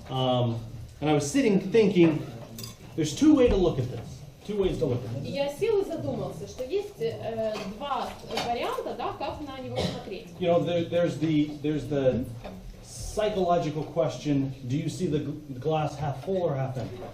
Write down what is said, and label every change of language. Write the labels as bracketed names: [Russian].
[English] And I was sitting thinking, there's 2 ways to look at this. 2 ways to look at this. [Russian] И я сел и задумался, что есть два варианта, да, как на него смотреть. [English] You know, there's the psychological question, do you see the glass half full or half empty?